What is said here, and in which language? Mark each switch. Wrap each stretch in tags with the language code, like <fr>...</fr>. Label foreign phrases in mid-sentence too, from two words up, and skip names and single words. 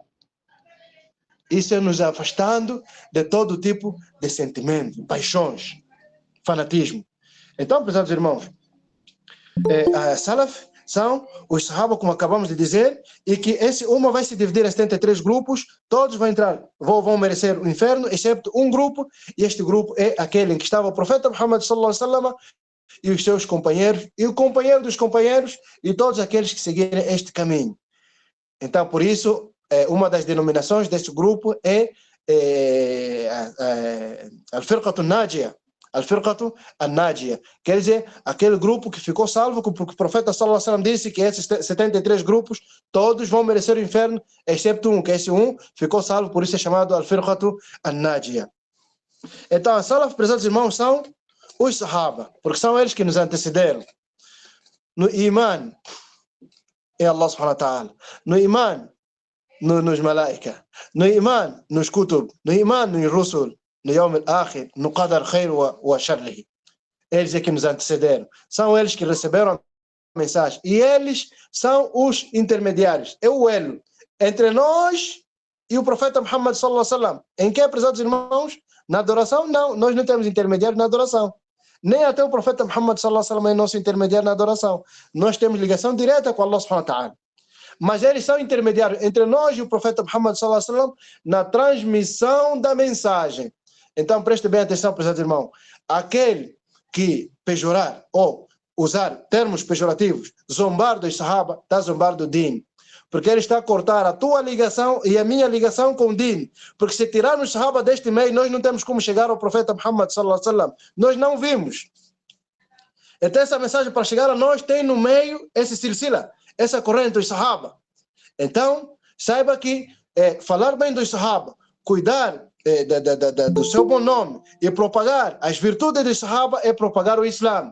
<pt>Isso é nos afastando de todo tipo de sentimento, paixões, fanatismo. Então, prezados irmãos, a salaf são os sahaba, como acabamos de dizer, e que esse uma vai se dividir em 73 grupos, todos vão entrar, vão merecer o inferno, exceto um grupo, e este grupo é aquele em que estava o profeta Muhammad</pt> <ar>صلى الله عليه وسلم</ar> <pt>e os seus companheiros, e o companheiro dos companheiros, e todos aqueles que seguirem este caminho. Então, por isso, uma das denominações deste grupo é</pt> <ar>الفرقة الناجية, الفرقة الناجية,</ar> <pt>quer dizer, aquele grupo que ficou salvo, porque o profeta</pt> <ar>صلى الله عليه وسلم</ar> <pt>disse que esses 73 grupos, todos vão merecer o inferno, exceto um, que esse um ficou salvo, por isso é chamado</pt> <ar>الفرقة الناجية.</ar> <pt>Então, a salaf, prezados irmãos, são os sahaba, porque são eles que nos antecederam. No iman, é</pt> <ar>الله سبحانه وتعالى.</ar> <pt>No iman, nos malaika. No iman, nos kutub. No iman, nos rusul.</pt> <ar>No اليوم الآخر, no قدر خيره وشره.</ar> <pt>Eles é que nos antecederam. São eles que receberam a mensagem. E eles são os intermediários. É o elo entre nós e o profeta Muhammad</pt> <ar>صلى الله عليه وسلم.</ar> <pt>Em que, prezados irmãos? Na adoração, não. Nós não temos intermediário na adoração. Nem até o profeta Muhammad</pt> <ar>صلى الله عليه وسلم</ar> <pt>é nosso intermediário na adoração. Nós temos ligação direta com</pt> <ar>الله سبحانه وتعالى.</ar> <pt>Mas eles são intermediários entre nós e o profeta Muhammad</pt> <ar>صلى الله عليه وسلم</ar> <pt>na transmissão da mensagem. Então preste bem atenção, prezados irmãos. Aquele que pejorar ou usar termos pejorativos, zombar dos sahaba, está zombar do din. Porque ele está a cortar a tua ligação e a minha ligação com o din. Porque se tirarmos sahaba deste meio, nós não temos como chegar ao profeta Muhammad</pt> <ar>صلى الله عليه وسلم.</ar> <pt>Nós não vimos. Então essa mensagem para chegar a nós tem no meio esse silsila, essa corrente dos sahaba. Então, saiba que falar bem dos sahaba, cuidar do seu bom nome e propagar as virtudes dos sahaba é propagar o Islã.</pt>